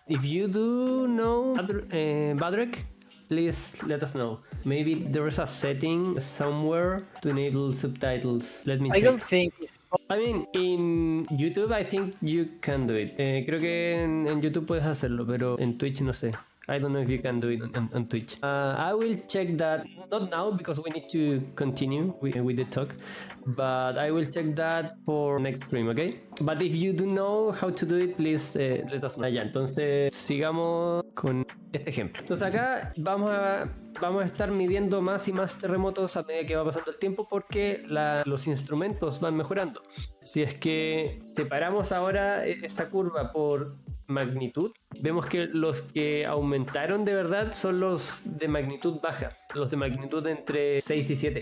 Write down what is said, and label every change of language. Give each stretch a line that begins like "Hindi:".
English: If you do know, Badrek, please let us know. Maybe there is a setting somewhere to enable subtitles. Let me I check. don't think it's... I mean, in YouTube I think you can do it.
Spanish: Creo que en YouTube puedes hacerlo, pero en Twitch no sé.
English: I don't know if you can do it on Twitch. I will check that, not now because we need to continue with the talk, but I will check that for next stream, okay? But if you do know how to do it, please let us know.
Spanish: Ya, entonces sigamos con este ejemplo. Entonces acá vamos a estar midiendo más y más terremotos a medida que va pasando el tiempo porque los instrumentos van mejorando. Si es que separamos ahora esa curva por magnitud, vemos que los que aumentaron de verdad son los de magnitud baja, los de magnitud entre 6 y 7.